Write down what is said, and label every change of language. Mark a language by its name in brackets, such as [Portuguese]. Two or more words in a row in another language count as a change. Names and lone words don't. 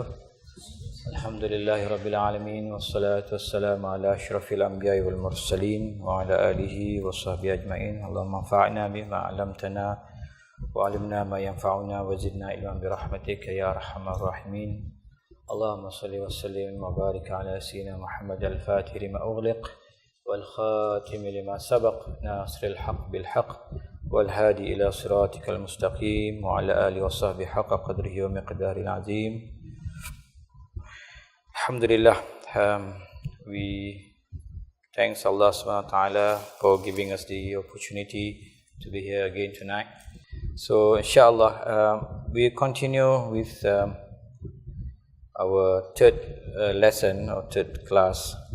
[Arabic] الحمد لله رب العالمين والصلاة والسلام على أشرف الأنبياء والمرسلين وعلى آله وصحبه أجمعين. اللهم انفعنا بما علمتنا وعلمنا ما ينفعنا وزدنا علما برحمتك يا أرحم الراحمين. اللهم صل وسلم وبارك على سيدنا محمد الفاتح لما أغلق والخاتم لما سبق ناصر الحق بالحق والهادي إلى صراطك المستقيم وعلى آله وصحبه حق قدره ومقداره العظيم. Alhamdulillah, [English] we thanks Allah [Arabic] سبحانه وتعالى [English] for giving us the opportunity to be here again tonight. So inshallah, we continue with our third lesson or third class.